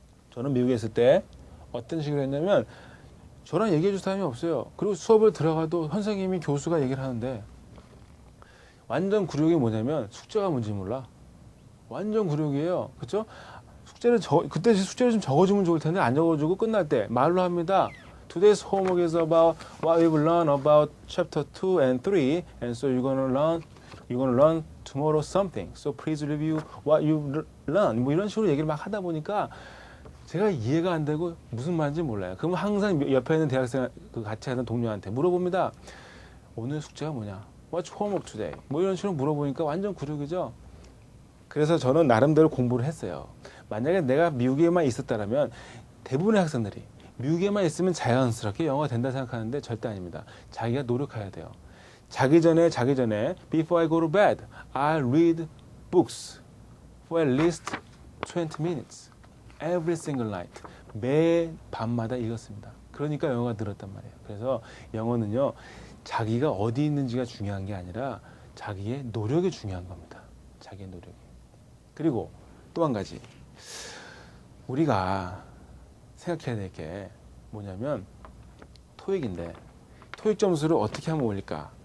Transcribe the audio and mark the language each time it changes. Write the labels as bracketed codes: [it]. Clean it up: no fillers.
[ko] 저는 미국에 있을 때 어떤 식으로 했냐면 저랑 얘기해 줄 사람이 없어요. 그리고 수업을 들어가도 선생님이 교수가 얘기를 하는데 완전 굴욕이 뭐냐면 숙제가 뭔지 몰라. 완전 굴욕이에요. 그렇죠? 그때 숙제를 좀 적어주면 좋을 텐데 안 적어주고 끝날 때 말로 합니다. [en] Today's homework is about what we've learned about chapter 2 and 3, and so you're gonna learn tomorrow something. So please review what you've learned. [ko] 뭐 이런 식으로 얘기를 막 하다 보니까 제가 이해가 안 되고 무슨 말인지 몰라요. 그러면 항상 옆에 있는 대학생 같이 하는 동료한테 물어봅니다. 오늘 숙제가 뭐냐? [en] What's homework today? [ko] 뭐 이런 식으로 물어보니까 완전 굴욕이죠. 그래서 저는 나름대로 공부를 했어요. 만약에 내가 미국에만 있었다면 대부분의 학생들이 미국에만 있으면 자연스럽게 영어가 된다 생각하는데 절대 아닙니다. 자기가 노력해야 돼요. 자기 전에 [en] Before I go to bed, I'll read books for at least 20 minutes every single night. [ko] 매 밤마다 읽었습니다. 그러니까 영어가 늘었단 말이에요. 그래서 영어는요, 자기가 어디 있는지가 중요한 게 아니라 자기의 노력이 중요한 겁니다. 자기의 노력이. 그리고 또 한 가지, 우리가 생각해야 될 게 뭐냐면 토익인데 토익 점수를 어떻게 하면 올릴까?